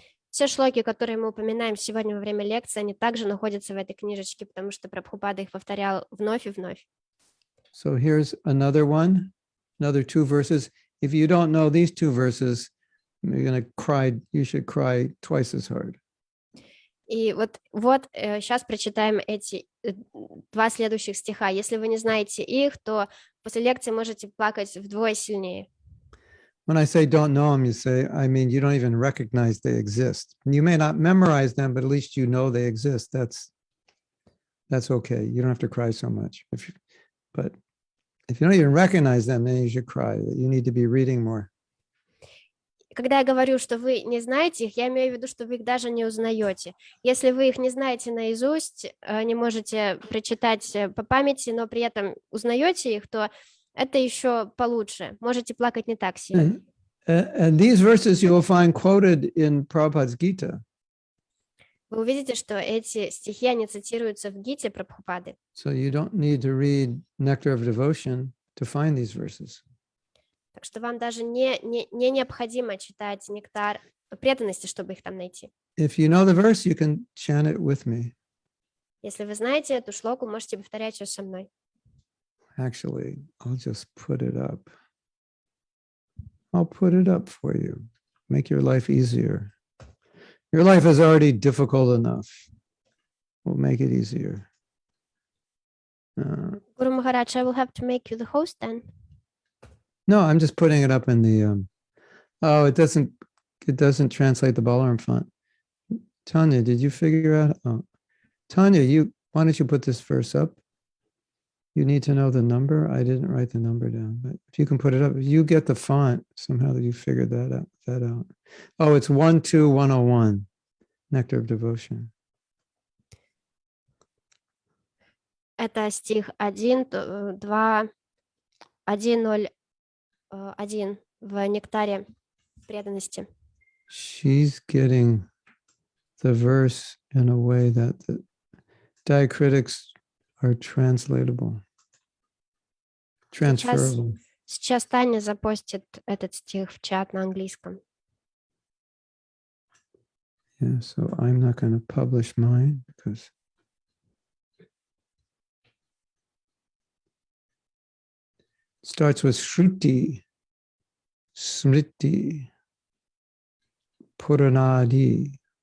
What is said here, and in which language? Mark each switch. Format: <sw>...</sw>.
<ru>Все шлоки, которые мы упоминаем сегодня во время лекции, они также находятся в этой книжечке, потому что Прабхупада их повторял вновь и вновь.</ru> <en>So here's another one, another two verses. If you don't know these two verses, you're going to cry, you should cry twice as hard.</en> <ru>И вот сейчас прочитаем эти два следующих стиха. Если вы не знаете их, то после лекции можете плакать вдвое сильнее.</ru> <en>When I say don't know them, I mean you don't even recognize they exist. You may not memorize them, but at least you know they exist. That's okay. You don't have to cry so much. But if you don't even recognize them, then you should cry. You need to be reading more.</en> <ru>Когда я говорю, что вы не знаете их, я имею в виду, что вы их даже не узнаете. Если вы их не знаете наизусть, не можете прочитать по памяти, но при этом узнаете их, то это еще получше. Можете плакать не так сильно.</ru> <en>And these verses you will find quoted in Prabhupada's Gita.</en> <ru>Вы увидите, что эти стихи, они цитируются в Гите Прабхупады.</ru> <en>So you don't need to read Nectar of Devotion to find these verses.</en> <ru>Так что вам даже не необходимо читать нектар преданности, чтобы их там найти.</ru> <en>If you know the verse, you can chant it with me.</en> <ru>Если вы знаете эту шлоку, можете повторять ее со мной.</ru> <en>Actually, I'll just put it up. I'll put it up for you. Make your life easier. Your life is already difficult enough. We'll make it easier. Guru Maharaj, I will have to make you the host then. No, I'm just putting it up in the. It doesn't translate the Balaram font. Tanya, did you figure out? Oh, Tanya, why don't you put this verse up? You need to know the number. I didn't write the number down, but if you can put it up, you get the font somehow that you figured that out. Oh, it's 12101, Nectar of Devotion.</en> <ru>Это стих 1, 2, 1, 0, 1 в нектаре преданности.</ru> <en>She's getting the verse in a way that the diacritics are transferable.</en> <ru>Сейчас Таня запостит этот стих в чат на английском.</ru> <en>Yeah, so I'm not going to publish mine because it starts with Shruti, Smriti, Puranadi.</en>